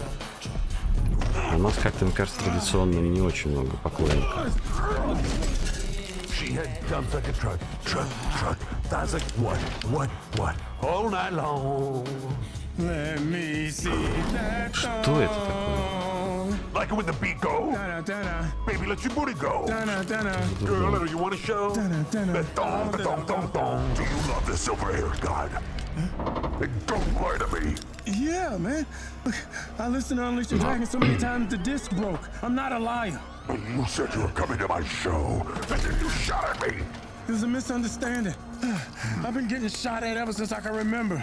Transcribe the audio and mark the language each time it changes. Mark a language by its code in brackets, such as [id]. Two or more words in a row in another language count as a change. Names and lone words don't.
[ru] А у нас как-то, мне кажется, традиционно не очень много поклонников. Что это такое? [en] Like it when the beat go? Baby, let your booty go. Girl, you want to show? Ba-dong, ba-dong, dong, dong. Do you love the silver-haired god? Don't lie to me. Yeah, man. I listened to Unleash the Dragon so many times the disc broke. I'm not a liar. You said you were coming to my show, and then you shot at me. It was a misunderstanding. I've been getting shot at ever since I can remember.